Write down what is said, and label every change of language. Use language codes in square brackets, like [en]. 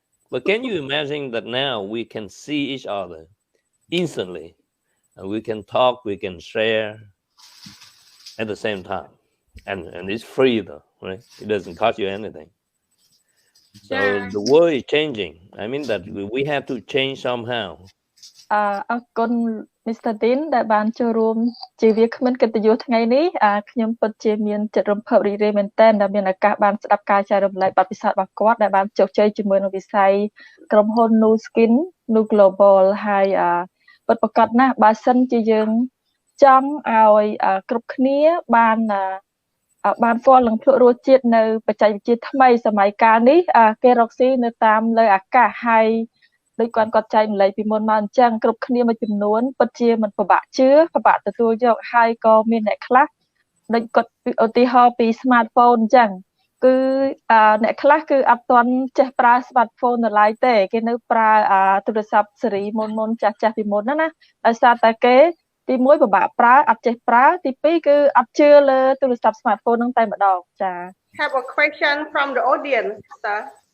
[en] But can you imagine that now we can see each other instantly, and we can talk, we can share at the same time, and it's free though, right? It doesn't cost you anything. So the world is changing. I mean that we have to change somehow. [km] អរគុណ Mr. Dean ដែលបានចូលរួមជាវាគ្មិនកិត្តិយសថ្ងៃនេះខ្ញុំពិតជាមានចិត្តរំភើបរីករាយមែនទែនដែលមានឱកាសបានស្ដាប់ការចែករំលែកបទពិសោធន៍របស់គាត់ដែលបានជោគជ័យជាមួយនឹងវិស័យក្រុមហ៊ុន New Skin New Global ហើយពិតប្រាកដណាស់បើសិនជាយើងចង់ឲ្យគ្រប់គ្នាបាន ស្គាល់និងភ្លក់រសជាតិនៅបច្ចេកវិទ្យាថ្មីសម័យកាលនេះគេរកស៊ីនៅតាមលើអាកាសហើយដូចគាត់ចែកម្លែកពីមុនមកអញ្ចឹងគ្រប់គ្នាមួយចំនួនពិតជាមិនពិបាកជឿពិបាកទទួលយកហើយក៏មានអ្នកខ្លះដូចគាត់ឧទាហរណ៍ពី smartphone អញ្ចឹងគឺ អ្នកខ្លះគឺអត់ទាន់ចេះប្រើ smartphone នៅឡើយទេគេនៅប្រើទូរស័ព្ទស៊េរីមុនចាស់ពីមុនណាដោយសារតែគេទី1ពិបាកប្រើអត់ចេះប្រើទី2គឺអត់ជឿលើទូរស័ព្ទ smartphone ហ្នឹងតែម្ដងចា [en] Have a question from the audience, sir.